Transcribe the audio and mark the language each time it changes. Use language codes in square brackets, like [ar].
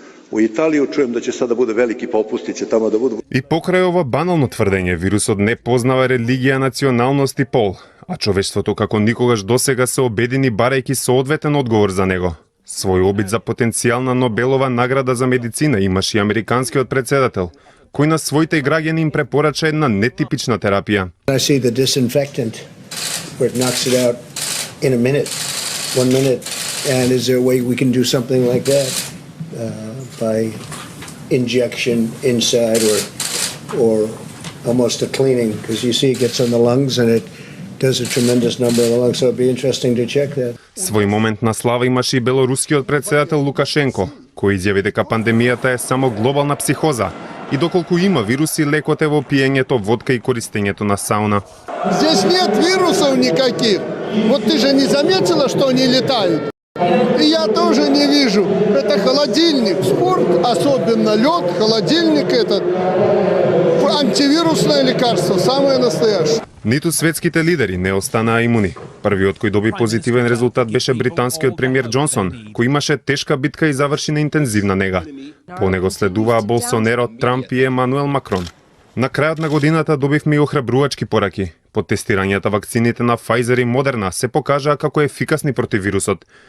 [sr] U Italiju čujem da će sada bude veliki popusti, će tamo da budu. [mk] И покрај ова банално тврдење, вирусот не познава религија, националност и пол, а човештвото како никогаш досега се обедини барајќи соодветен одговор за него. Свој обид за потенцијална Нобелова награда за медицина имаше и американскиот председател, кој на своите граѓани им препорача една нетипична терапија. [en] I see the disinfectant where it knocks it out in a minute, 1 minute, and is there a way we can do something like that by injection inside or almost a cleaning, because you see it gets on the lungs and it does a tremendous number of the lungs, so it'd be interesting to check that. [mk] Свој момент на слава имаше и белорускиот председател Лукашенко, кој изјави дека пандемијата е само глобална психоза и доколку има вируси, лекот е во пиењето водка и користењето на сауна. [ru] Здесь нет вирусов никаких. Вот ты же не заметила, что они летают? И я тоже не вижу. Это холодильник. Спорт, особенно лед, холодильник этот. Антивирусное лекарство, самое настоящее. [mk] Ниту светските лидери не останаа имуни. Првиот кој доби позитивен резултат беше британскиот премиер Џонсон, кој имаше тешка битка и заврши на интензивна нега. По него следуваа Болсонеро, Трамп и Емануел Макрон. На крајот на годината добивме и охрабрувачки пораки. По тестирањата вакцините на Pfizer и Moderna се покажаа како ефикасни против вирусот.